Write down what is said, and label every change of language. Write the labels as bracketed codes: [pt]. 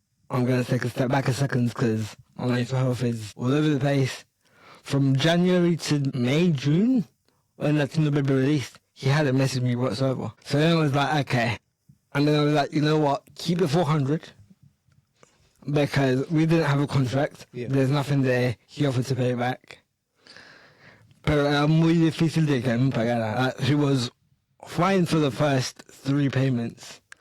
[en] I'm going to take a step back a second because my mental health is all over the place. From January to May, June, when Latino Baby released, he hadn't messaged me whatsoever. So then I was like, okay. And then I was like, you know what? Keep it 400 because we didn't have a contract. Yeah. There's nothing there. He offered to pay back. [es] Pero muy difícil de que me pagara. [en] She was fine for the first 3 payments.